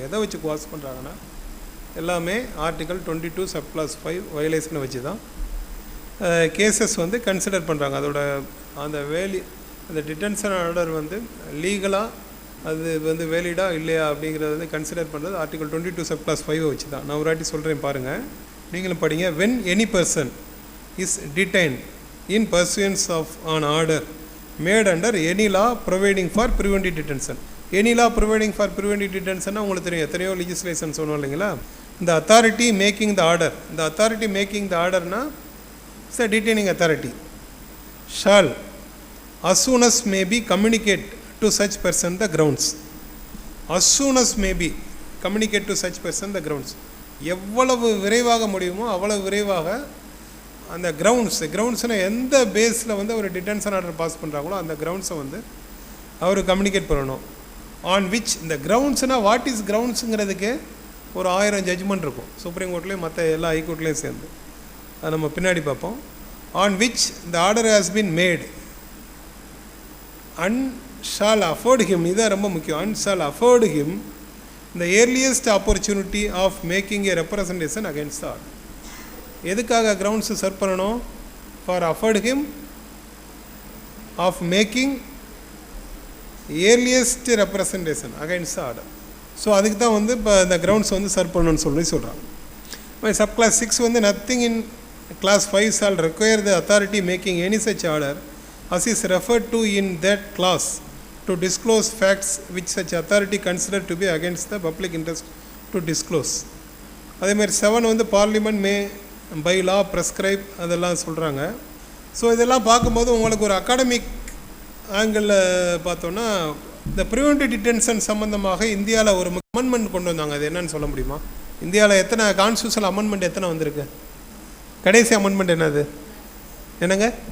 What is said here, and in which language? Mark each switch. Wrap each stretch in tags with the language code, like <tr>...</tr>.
<ta>எதை வச்சு குவாஸ் பண்ணுறாங்கன்னா, எல்லாமே ஆர்டிகல் 22 சப் கிளாஸ் 5 வயலேஷனை வச்சு தான் கேசஸ் வந்து கன்சிடர் பண்ணுறாங்க. அதோட அந்த டிடென்ஷன் ஆர்டர் வந்து லீகலாக அது வந்து வேலிடா இல்லையா அப்படிங்கிறத வந்து கன்சிடர் பண்ணுறது ஆர்டிகல் 22 சப் கிளாஸ் 5 வச்சு தான். நான் ஒரு வாட்டி சொல்கிறேன் பாருங்கள், நீங்களும் படிங்க.</ta> <en>when any person is detained in pursuance of an order made under any law providing for preventive detention. any law providing for preventive detention</en> <ta>உங்களுக்கு தெரியும், எத்தனையோ லெஜிஸ்லேஷன் சொன்னோம் இல்லைங்களா.</ta> <en>இந்த authority making the order, இந்த authority making the ஆர்டர்னா it's a detaining authority shall as soon as may be communicate to such person the grounds. as soon as may be communicate to such person the grounds.</en> <ta>எவ்வளவு விரைவாக முடியுமோ அவ்வளவு விரைவாக அந்த கிரவுண்ட்ஸ்னால் எந்த பேஸில் வந்து ஒரு டிடென்ஷன் ஆர்டர் பாஸ் பண்ணுறாங்களோ அந்த கிரவுண்ட்ஸை வந்து அவர் கம்யூனிகேட் பண்ணணும். ஆன் விச், இந்த கிரவுண்ட்ஸ்னால் வாட் இஸ் கிரவுண்ட்ஸுங்கிறதுக்கு ஒரு 1000 ஜட்ஜ்மெண்ட் இருக்கும் சுப்ரீம் கோர்ட்லேயும் மற்ற எல்லா ஹைகோர்ட்லேயும் சேர்ந்து. அது நம்ம பின்னாடி பார்ப்போம்.</ta> <en>on which the order has been made and shall afford him,</en> <ta>இதுதான் ரொம்ப முக்கியம்,</ta> <en>And shall afford him the earliest opportunity of making a representation against the order.</en> <ta>எதுக்காக கிரவுண்ட்ஸ் சர்வ் பண்ணணும்?</ta> <en>For afford him of making earliest representation against the order.</en> <ta>So அதுக்கு தான் வந்து இப்போ இந்த கிரவுண்ட்ஸ் வந்து சர்வ் பண்ணணும்னு சொல்கிறாங்க.</ta> <en>Sub clause 6 வந்து nothing in clause 5 shall require the authority making any such order as is referred to in that class to disclose facts which such authority considered to be against the public interest to disclose.</en> <ta>அதே மாதிரி 7 வந்து parliament May by law prescribe அதெல்லாம் சொல்கிறாங்க. So இதெல்லாம் பார்க்கும்போது உங்களுக்கு ஒரு academic ஆங்கிளில் பார்த்தோன்னா இந்த ப்ரிவென்டிவ் டிடென்ஷன் சம்மந்தமாக இந்தியாவில் ஒரு அமெண்ட்மெண்ட் கொண்டு வந்தாங்க. அது என்னன்னு சொல்ல முடியுமா? இந்தியாவில் எத்தனை கான்ஸ்டியூஷனல் அமெண்ட்மெண்ட் எத்தனை வந்திருக்கு? கடைசி அமெண்ட்மெண்ட் என்னது? என்னங்க?</ta>